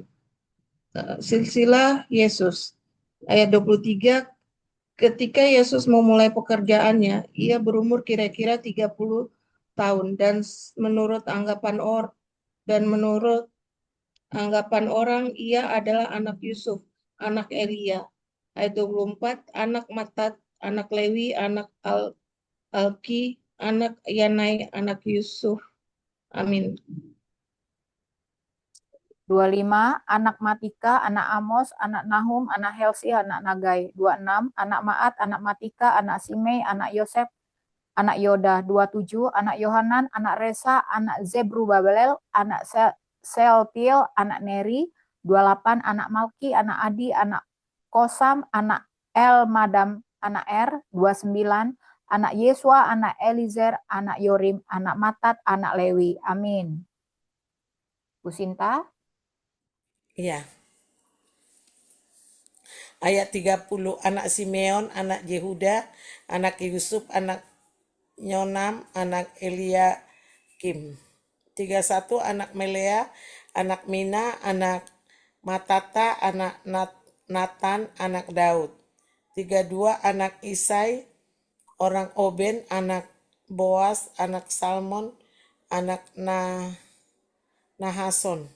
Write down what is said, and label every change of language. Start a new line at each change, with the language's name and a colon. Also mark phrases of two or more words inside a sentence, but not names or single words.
Indonesian: Silsilah Yesus. Ayat 23, ketika Yesus memulai pekerjaannya, ia berumur kira-kira 30 tahun, dan menurut anggapan orang, ia adalah anak Yusuf, anak Elia. Ayat 24, anak Matat, anak Lewi, anak Alki, anak Yanai, anak Yusuf. Amin. 25, anak Matika, anak Amos, anak Nahum, anak Helsi, anak Nagai. 26, anak Maat, anak Matika, anak Simei, anak Yosef, anak Yoda. 27, anak Yohanan, anak Resa, anak Zebrubabel, anak Sealtiel, anak Neri. 28, anak Malki, anak Adi, anak Kosam, anak Elmadam, anak Er. 29, anak Yesua, anak Elizer, anak Yorim, anak Matat, anak Lewi. Amin. Bu Sinta. Iya. Ayat 30, anak Simeon, anak Yehuda, anak Yusuf, anak Yonam, anak Eliakim. 31, anak Melea, anak Mina, anak Matata, anak Natan, anak Daud. 32, anak Isai, orang Oben, anak Boas, anak Salmon, anak Nahason.